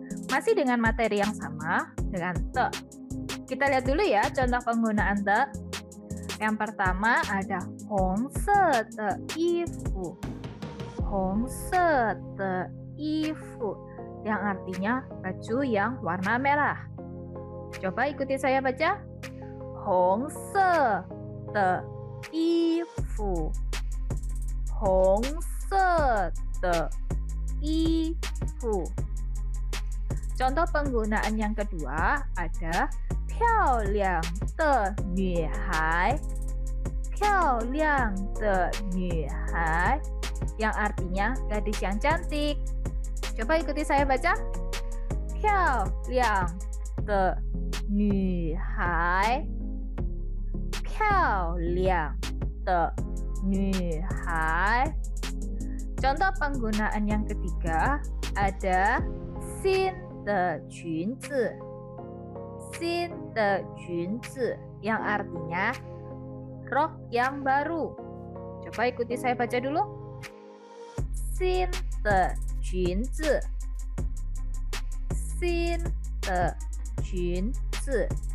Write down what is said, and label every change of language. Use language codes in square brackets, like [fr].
[id] Masih dengan materi yang sama dengan te. Kita lihat dulu ya contoh penggunaan te. Yang pertama ada [zh] 红色的衣服. 红色的衣服 [id] yang artinya baju yang warna merah. Coba ikuti saya baca. [zh] 红色的衣服，红色的衣服。 [id] Contoh penggunaan yang kedua ada [zh] 漂亮的女孩，漂亮的女孩 [id] yang artinya gadis yang cantik. Coba ikuti saya baca. [zh] 漂亮的女孩，漂亮的女孩。 [id] Contoh penggunaan yang ketiga ada [zh] 新的裙子，新的裙子 [id] yang artinya rok yang baru. Coba ikuti saya baca dulu. [zh] 新的裙子，新的裙子。